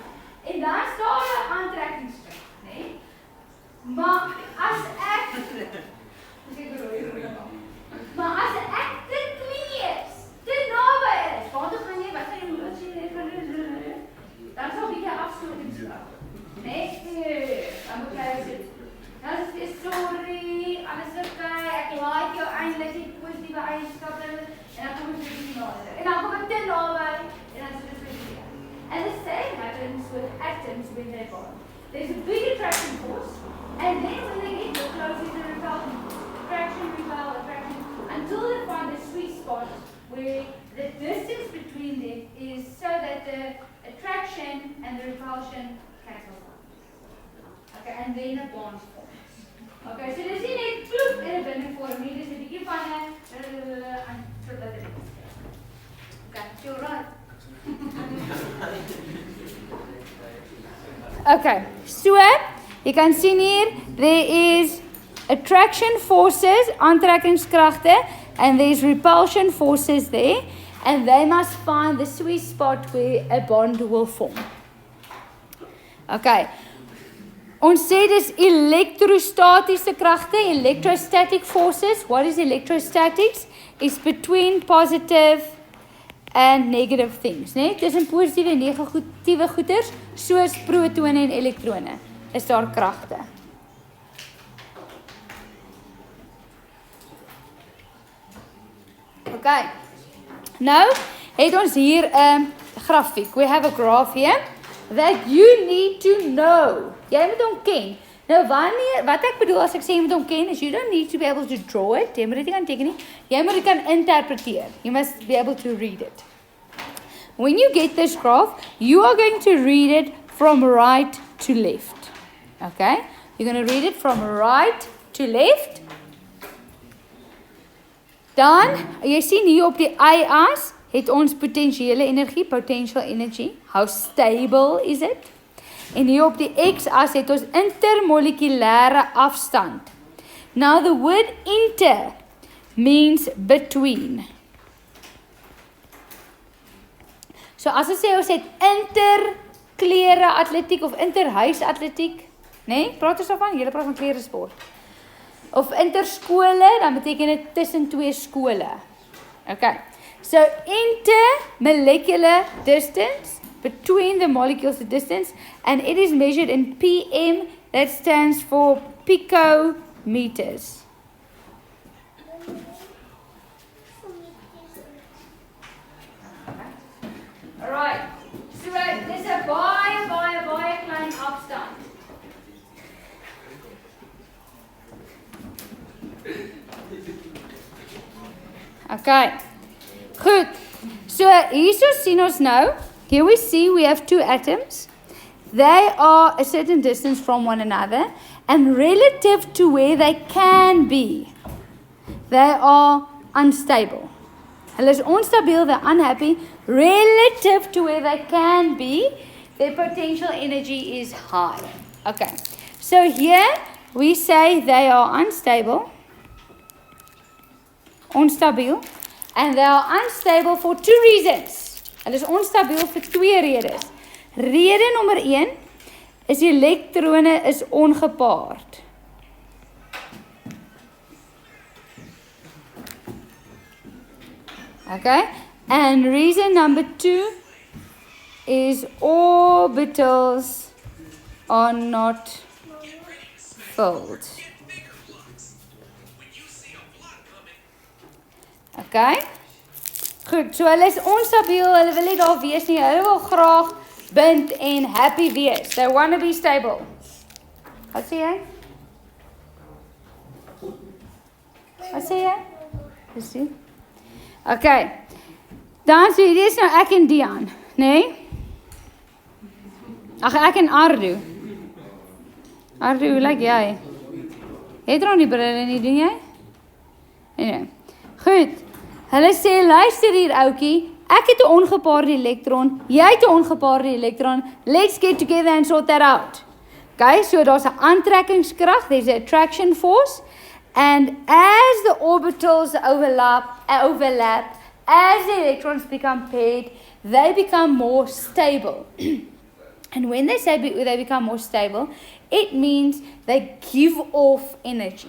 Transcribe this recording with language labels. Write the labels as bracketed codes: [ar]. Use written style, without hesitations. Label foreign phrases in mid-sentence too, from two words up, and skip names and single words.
[af] En dan staan 'n aantrekkingskrag, né? Maar as ek te klein is, te naby is, want dan gaan jy wat gaan jy moet sien dan sal 'n bietjie afstotingskrag. Nee, dan moet jy sê, dan is sorry, alles okay, ek like jou eintlik die positiewe eienskappe en dan kom ek bietjie nader. En dan kom ek te naby en dan is dit weer. [en] And the same happens with atoms when they bond. There's a big attraction force, and then when they get close to the repulsion force, attraction, until they find the sweet spot where the distance between them is so that the attraction and the repulsion cancel out. Okay, and then a bond forms. Okay, so [af] dis nie net ploep en 'n binding vorm nie, dis 'n bietjie van 'n en totdat dit is. [en] Okay, so right. Okay, so you can see here there is attraction forces, aantrekkingskragte, and there's repulsion forces there, and they must find the sweet spot where a bond will form. [af] Okay. Ons sê dis elektrostatiese kragte, [en] electrostatic forces. What is electrostatics? It's between positive and negative things, [af] né? Tussen positiewe en negatiewe goeders, soos protone en elektrone, is daar kragte. Okay. Nou, het ons hier 'n grafiek. [en] We have a graph here that you need to know. [af] Jy moet hom ken. Nou wat ek bedoel as ek sê jy moet hom ken is [en] you don't need to be able to draw it. [af] Jy moet dit nie kan teken nie. Jy moet dit kan interpreteer. [en] You must be able to read it. When you get this graph, you are going to read it from right to left. Okay? You're going to read it from right to left. [af] Dan, jy sien hier op die y-as het ons potentiële energie, [en] potential energy. How stable is it? [af] En hier op die x-as het ons intermolekulêre afstand. [en] Now the word inter means between. [af] So as ons sê ons het interklere atletiek of interhuis atletiek, né? Praat ons daarvan, julle praat van klere sport. of interskole, dan beteken dit tussen twee skole. Okay. [en] So intermolecular distance between the molecules, the distance, and it is measured in PM. That stands for picometers. Alright. [af] So dis 'n baie klein afstand. Okay. Goed. So hierso sien ons nou. [en] Here we see we have two atoms. They are a certain distance from one another, and relative to where they can be, they are unstable. [af] Hulle is onstabiel, [en] they're unhappy. Relative to where they can be, their potential energy is high. Okay. So here we say they are unstable, onstabiel, and they are unstable for two reasons. [af] Hulle is onstabiel vir twee redes. Rede nommer 1 is die elektrone is ongepaard. [en] Okay? And reason number 2 is orbitals are not filled. Okay? [af] Goed, so hulle is onstabiel, hulle wil nie daar wees nie, hulle wil graag bind en happy wees. [en] They want to be stable. [af] Wat sê jy? Wat sê jy? Dis jy? Okay. Dan sê dit is nou ek en Dian, nee? Ag ek en Ardu. Ardu, hoe lyk jy? Het jy nie brille nie, doen jy? Nee. Goed. Hulle sê luister hier oukie, ek het 'n ongepaarde elektron, jy het 'n ongepaarde elektron. [en] Let's get together and sort that out. Okay, so [af] daar's 'n aantrekkingskrag, [en] there's an attraction force, and as the orbitals overlap, as the electrons become paired, they become more stable. And when they say they become more stable, it means they give off energy.